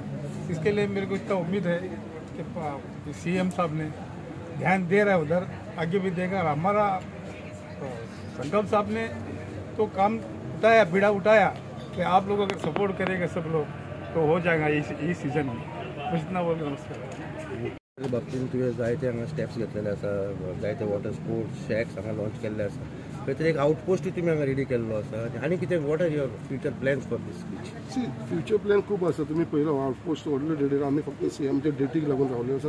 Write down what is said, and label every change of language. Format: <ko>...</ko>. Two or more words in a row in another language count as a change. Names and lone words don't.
<hi>इसके लिए मेरे को इतना उम्मीद है कि सीएम साहब ने ध्यान दे रहा है उधर, आगे भी देगा। हमारा संकल्प साहब ने तो काम उठाया, बीड़ा उठाया कि आप लोग अगर सपोर्ट करेंगे सब लोग तो हो जाएगा इस सीजन में। बस इतना बोल। नमस्कार।</hi> <kok>बाबतीन तुवें जायते हांगा स्टेप्स घेतलेले आसा, जायते</kok> <en>water sports shacks</en> <kok>हांगा लॉन्च केल्ले आसा, खंय तरी एक आउटपोस्टूय तुमी हांगा रेडी केल्लो आसा आनी कितें</kok> <en>what are your future plans for this beach?</en> <kok>सी</kok> <en>future plan</en> <kok>खूब आसा। तुमी पळयलो</kok> <en>outpost already ready,</en> <kok>आमी फक्त सीएमच्या डेटीक लागून रावले आसा।</kok>